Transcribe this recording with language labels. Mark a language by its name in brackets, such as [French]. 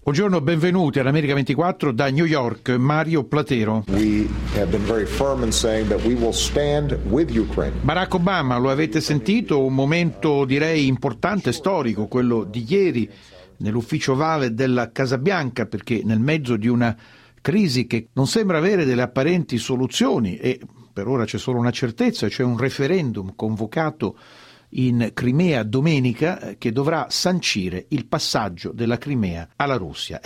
[Italian] Buongiorno, benvenuti all'America 24 da New York, Mario Platero. [English] We have been very firm in saying that we will stand with Ukraine. [Italian] Barack Obama, lo avete sentito, un momento direi importante, storico, quello di ieri nell'ufficio Oval della Casa Bianca, perché nel mezzo di una crisi che non sembra avere delle apparenti soluzioni e per ora c'è solo una certezza, cioè un referendum convocato in Crimea domenica, che dovrà sancire il passaggio della Crimea alla Russia.